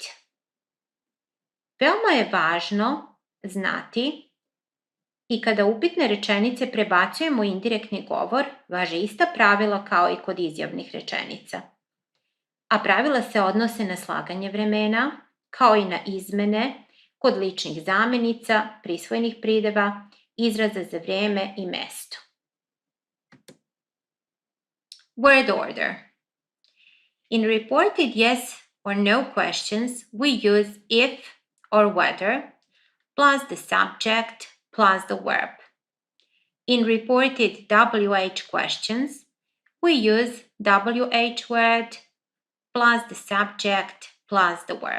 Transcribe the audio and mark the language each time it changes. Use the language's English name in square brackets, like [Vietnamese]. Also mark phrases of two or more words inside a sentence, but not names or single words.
[Serbian] Veoma je važno znati I kada upitne rečenice prebacujemo u indirektni govor, važe ista pravila kao i kod izjavnih rečenica. A pravila se odnose na slaganje vremena, kao i na izmene kod ličnih zamenica, prisvojenih prideva, izraza za vrijeme i mesto. [English] Word order. In reported yes or no questions, we use if or whether plus the subject plus the verb. In reported WH questions, we use WH word plus the subject plus the verb.